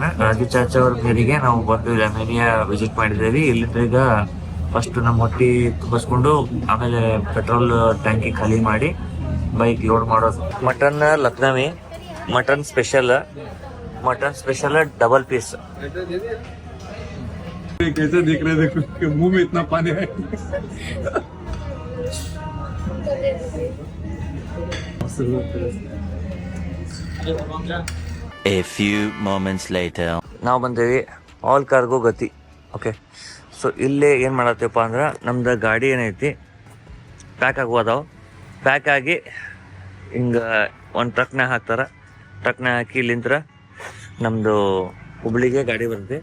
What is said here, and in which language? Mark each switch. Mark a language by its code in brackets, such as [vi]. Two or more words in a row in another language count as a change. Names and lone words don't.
[kn] ರಾಜು ಚಾಚಾ ಅವ್ರ ಮೇರೆಗೆ ನಾವು ಬಂದು ಅಮೇನಿಯಾ ವಿಸಿಟ್ ಮಾಡಿದ್ದೇವೆ. ಇಲ್ಲಿಂದ ಈಗ ಫಸ್ಟ್ ನಮ್ಮ ಹೊಟ್ಟಿ ತುಂಬಿಸ್ಕೊಂಡು ಆಮೇಲೆ ಪೆಟ್ರೋಲ್ ಟ್ಯಾಂಕಿ ಖಾಲಿ ಮಾಡಿ [en] bike load [kn] ಮಾಡೋದು. [en] mutton Lucknowi, mutton special double piece. [hi] कैसे देख रहे देखो कि मुंह में इतना पानी है. [en] A few moments later. [kn] ನಾವು ಬಂದೇವಿ ಆಲ್ ಕಾರ್ಗೋ ಗತಿ. [en] okay, so [kn] ಇಲ್ಲೇ ಏನು ಮಾಡತ್ತಪ್ಪ ಅಂದ್ರೆ ನಮ್ದು ಗಾಡಿ ಏನೈತಿ ಪ್ಯಾಕ್ ಆಗೋದಾವ. ಪ್ಯಾಕ್ ಆಗಿ ಹಿಂಗೆ ಒಂದು ಟ್ರಕ್ನಾಗ ಹಾಕ್ತಾರೆ. ಟ್ರಕ್ನಾಗ ಹಾಕಿ ಇಲ್ಲಿಂತ್ರ ನಮ್ಮದು ಹುಬ್ಳಿಗೆ ಗಾಡಿ ಬರ್ತೈತಿ.